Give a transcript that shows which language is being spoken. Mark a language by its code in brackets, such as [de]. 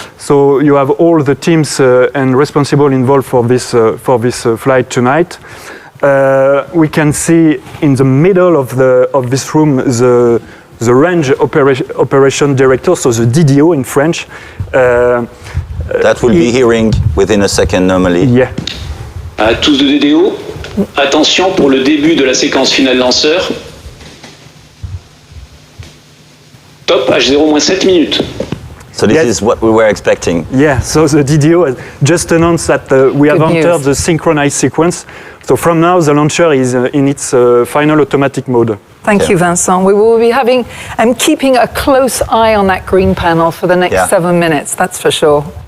[en] So you have all the teams and responsible involved for this flight tonight. We can see in the middle of this room the range operation director, so the DDO in French. That will be hearing within a second normally. Yeah. [fr] À tous de DDO, attention pour le début de la séquence finale lanceur. Top, H0-7 minutes. [en] So this is what we were expecting. Yeah, so the DDO has just announced that we have entered the synchronized sequence. So from now, the launcher is in its final automatic mode. Thank you, Vincent. We will be having and keeping a close eye on that green panel for the next 7 minutes, that's for sure.